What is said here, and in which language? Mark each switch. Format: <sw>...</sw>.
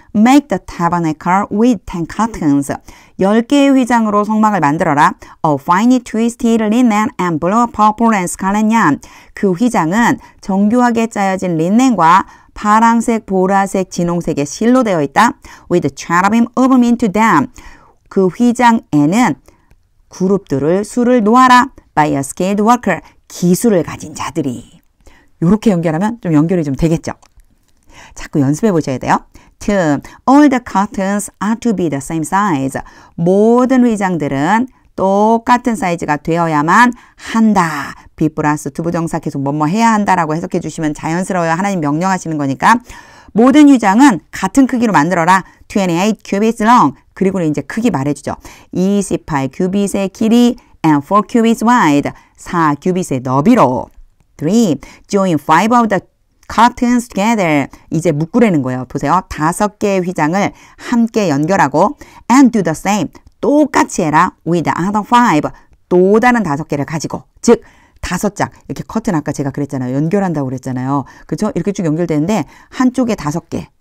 <en>Make the tabernacle with 10 curtains.</en> <ko>10개의 휘장으로 성막을 만들어라.</ko> <en>Of finely twisted linen and blue, purple and scarlet yarn.</en> <ko>그 휘장은 정교하게 짜여진 린넨과 파랑색, 보라색, 진홍색의 실로 되어 있다.</ko> <en>With cherubim woven into them.</en> <ko>그 휘장에는 그룹들을 수를 놓아라.</ko> <en>By a skilled worker.</en> <ko>기술을 가진 자들이. 이렇게 연결하면 좀 연결이 좀 되겠죠. 자꾸 연습해 보셔야 돼요. 2.</ko> <en>All the curtains are to be the same size.</en> <ko>모든 휘장들은 똑같은 사이즈가 되어야만 한다. be 플러스 투부정사 계속 뭐뭐 해야 한다라고 해석해 주시면 자연스러워요. 하나님 명령하시는 거니까. 모든 휘장은 같은 크기로 만들어라.</ko> <en>28 cubits long.</en> <ko>그리고 이제 크기 말해주죠.</ko> <en>28</en> <ko>큐빗의 길이</ko> <en>and 4 cubits wide.</en> <ko>4 큐빗의 너비로. 3.</ko> <en>Join 5 of the curtains together.</en> <ko>이제 묶으라는 거예요. 보세요. 5개의 휘장을 함께 연결하고</ko> <en>and do the same.</en> <ko>똑같이 해라.</ko> <en>with the other 5.</en> <ko>또 다른 5개를 가지고. 즉 5장. 이렇게 커튼 아까 제가 그랬잖아요. 연결한다고 그랬잖아요. 그렇죠? 이렇게 쭉 연결되는데 한쪽에 5개.</ko>